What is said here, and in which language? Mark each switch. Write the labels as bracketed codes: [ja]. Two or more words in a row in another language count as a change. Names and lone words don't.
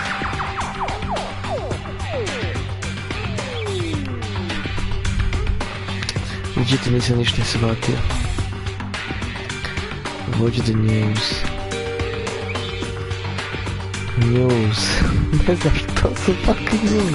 [hr] Međutim, nisam ništa ni shvatio. [en] Watch the news. News. [hr] Ne znam što su [en] fucking news.